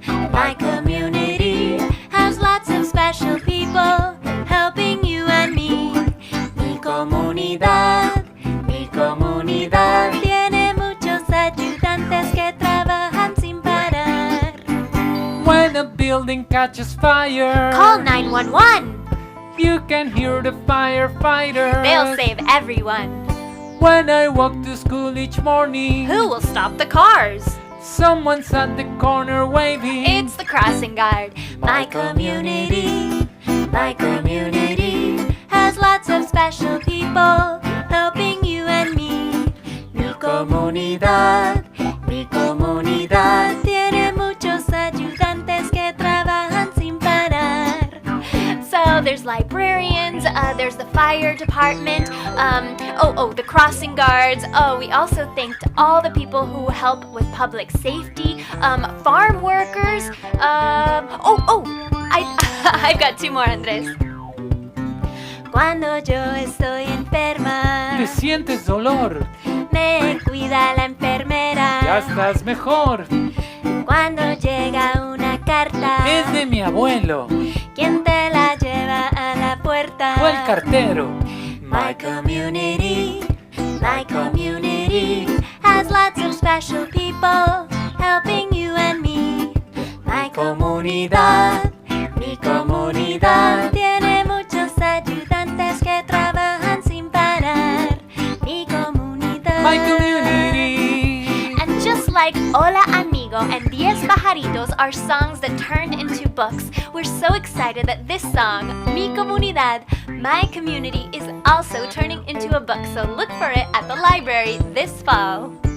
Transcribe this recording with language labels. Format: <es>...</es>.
<en>My community has lots of special people helping you and me.</en> <es>Mi comunidad tiene muchos ayudantes que trabajan sin parar.</es> <en>When a building catches fire, Call 911. You can hear the firefighters. They'll save everyone. When I walk to school each morning, Who will stop the cars? Someone's at the corner waving. It's the crossing guard. My community has lots of special people helping you and me.</en> <es>Mi comunidad tiene muchos ayudantes que trabajan sin parar.</es> <en>So there's librarians, there's the fire department, the crossing guards. We also thanked all the people who help with public safety, farm workers. I've got two more, Andres.</en> <es>Cuando yo estoy enferma, ¿Te sientes dolor? me cuida la enfermera. Ya estás mejor. Cuando llega una carta, Es de mi abuelo. ¿quién te la lleva a la puerta? Fue el cartero.</es> <en>My community has lots of special people helping you and me.</en> <es>Mi comunidad tiene muchos ayudantes que trabajan sin parar. Mi comunidad.</es> <en>My community. And just like Hola Amigo and 10 Pajaritos are songs that turned into books, we're so excited that this song, Mi Comunidad, My Community, is also turning into a book, so look for it at the library this fall.</en>